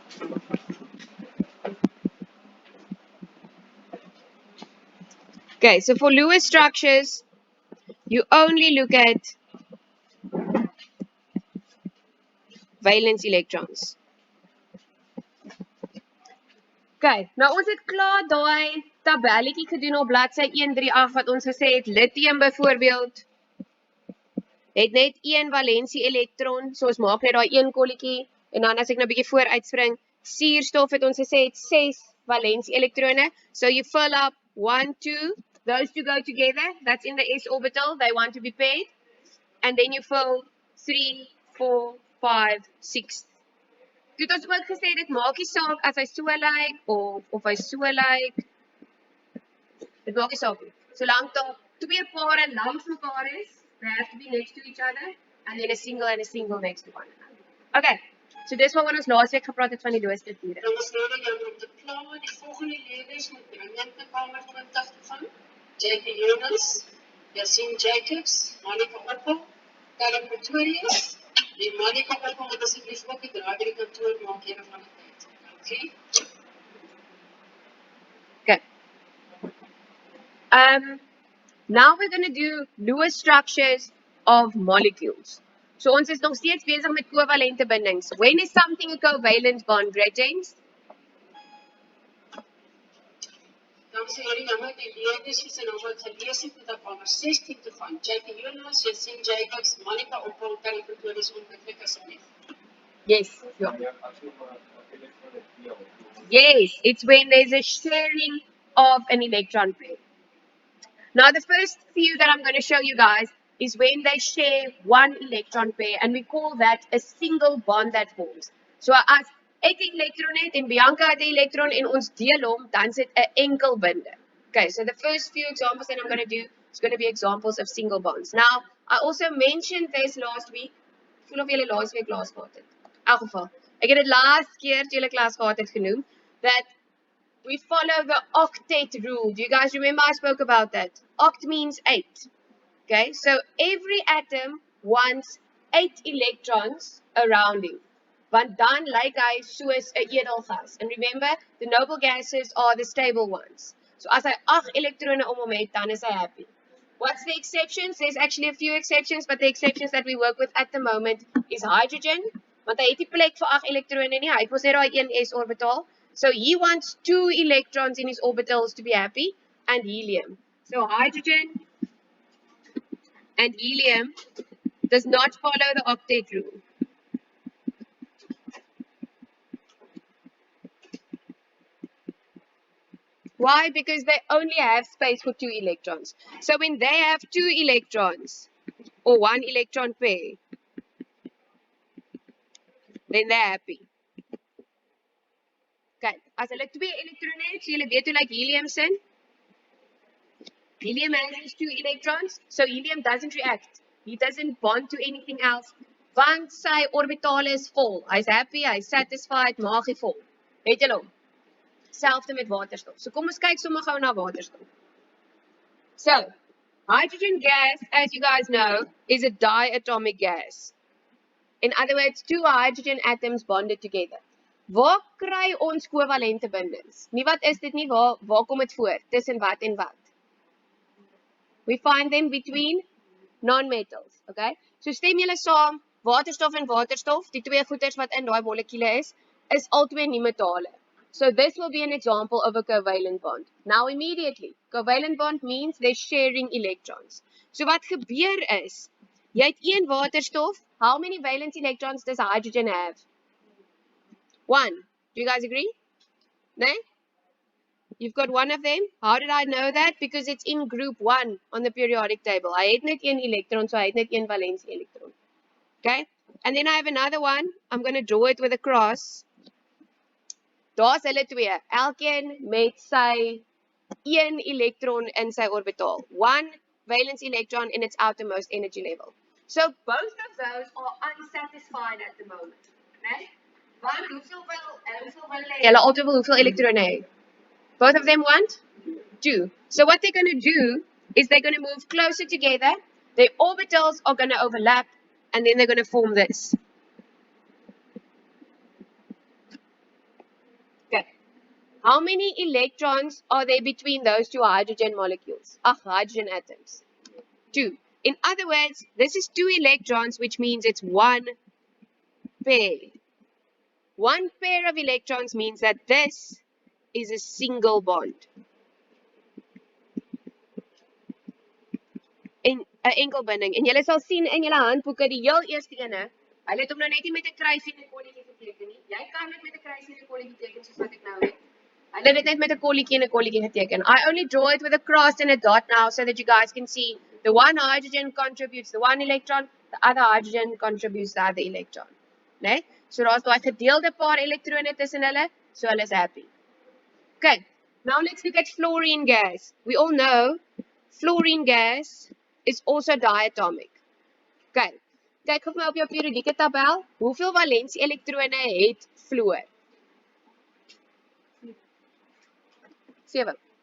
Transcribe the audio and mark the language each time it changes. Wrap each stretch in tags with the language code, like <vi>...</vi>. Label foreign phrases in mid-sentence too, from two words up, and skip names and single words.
<en>Okay, so for Lewis structures, you only look at valence electrons.</en> <af>Okay, nou ons het klaar daai tabelletjie gedoen op bladsy 138 wat ons gesê het lithium byvoorbeeld het net een valensie elektron, so ons maak net daai een kolletjie en dan as ek nou 'n bietjie vooruitspring, suurstof het ons gesê het 6 valensie elektrone,</af> <en>so you fill up 1 2, those two go together, that's in the s orbital, they want to be paired, and then you fill 3 4 5 6.</en> <af>Dit het ons ook gesê dit maak nie saak as hy so lyk of hy so lyk. Dit maak nie saak nie. Solank daar twee pare langs mekaar is,</af> <en>they have to be next to each other, and then a single next to one another.</en> <af>Okay, so dis wat ons laasweek gepraat het van die loosstrukture. Dan is nodig om te plan met die volgende leerders met dringend te kamer 20 te gaan. Jackie Jonas, Yassine Jacobs, Monica Oppel, Karen Pretorius, die Monica Oppel wat asseblief ook die draai by die kantoor maak een van die tyd. Dankie. Okay.</af> <en>Now we're going to do Lewis structures of molecules.</en> <af>So ons is nog steeds besig met kovalente bindings.</af> <en>When is something a covalent bond, right, James?</en> <af>Dan sê jullie jammer die leerders is nou wat gelees het met op kamer 16 te gaan. Jackie Jonas, Yassine Jacobs, Monica Oppel, Karen Pretorius onmiddellik asseblief.</af> <en>Yes. Yeah. Yes, it's when there's a sharing of an electron pair. Now the first few that I'm going to show you guys is when they share one electron pair, and we call that a single bond that forms.</en> <af>So as ek 'n elektron het en Bianca het 'n elektron en ons deel hom, dan sit 'n enkel binde.</af> <en>Okay, so the first few examples that I'm going to do is going to be examples of single bonds. Now, I also mentioned this last week.</en> <af>Ek voel of julle laas week klas gehad het. In elk geval, ek het dit laas keer toe julle klas gehad het genoem</af> <en>that we follow the octet rule. Do you guys remember I spoke about that? Oct means 8. Okay, so every atom wants 8 electrons around him.</en> <af>Want dan lyk hy soos 'n edelgas.</af> <en>And remember, the noble gases are the stable ones.</en> <af>So as hy 8 elektrone om hom het, dan is hy happy.</af> <en>What's the exceptions? There's actually a few exceptions, but the exceptions that we work with at the moment is hydrogen.</en> <af>Want hy het nie plek vir 8 elektrone nie. Hy het mos net daai 1 s orbital.</af> <en>So he wants 2 electrons in his orbitals to be happy, and helium. So hydrogen and helium does not follow the octet rule. Why? Because they only have space for 2 electrons. So when they have 2 electrons, or 1 electron pair, then they're happy.</en> <af>Okay, as hulle 2 elektrone het, so julle weet hoe like helium sin.</af> <en>Helium has 2 electrons, so helium doesn't react. He doesn't bond to anything else.</en> <af>Want sy orbitale is vol. Hy's happy, hy's satisfied, maagie vol. Het julle hom? Selfde met waterstof. So kom ons kyk sommer gou na waterstof.</af> <en>So, hydrogen gas, as you guys know, is a diatomic gas. In other words, 2 hydrogen atoms bonded together.</en> <af>Waar kry ons kovalente bindings? Nie wat is dit nie, waar kom dit voor? Tussen wat en wat?</af> <en>We find them between non-metals, okay?</en> <af>So stem julle saam, waterstof en waterstof, die twee goeders wat in daai molekule is albei nie metale.</af> <en>So this will be an example of a covalent bond. Now immediately, covalent bond means they're sharing electrons.</en> <af>So wat gebeur is, jy het 1 waterstof,</af> <en>how many valence electrons does hydrogen have? 1. Do you guys agree? No? You've got 1 of them. How did I know that? Because it's in group 1 on the periodic table.</en> <af>Hy het net 1 electron, so hy het net 1</af> <en>valence electron.</en> <af>Okay?</af> <en>And then I have another one. I'm going to draw it with a cross.</en> <af>Daar's hulle 2. Elkeen met sy 1 electron in sy orbital.</af> <en>1 valence electron in its outermost energy level. So both of those are unsatisfied at the moment. Okay?</en> <af>Want hoeveel wil hulle altyd wil hoeveel elektrone hê?</af> <en>Both of them want 2. So what they're going to do is they're going to move closer together. Their orbitals are going to overlap, and then they're going to form this. How many electrons are there between those two hydrogen molecules? Hydrogen atoms. 2. In other words, this is 2 electrons, which means it's 1 pair. 1 pair of electrons means that this is a single bond.</en> <af>En 'n enkel binding. En julle sal sien in julle handboeke die heel eerste ene, hulle het hom nou net nie met 'n kruisie en 'n kolletjie geteken nie. Jy kan dit met 'n kruisie en 'n kolletjie teken soos wat ek nou het. Hulle het dit net met 'n kolletjie en 'n kolletjie geteken.</af> <en>I only draw it with a cross and a dot now so that you guys can see the one hydrogen contributes the one electron, the other hydrogen contributes the other electron.</en> <af>Né? So daar's daai gedeelde paar elektrone tussen hulle, so hulle is happy.</af> <en>Okay, now let's look at fluorine gas. We all know fluorine gas is also diatomic.</en> <af>Okay, kyk gou maar op jou periodieke tabel. Hoeveel valensie elektrone het fluor? 7.</af>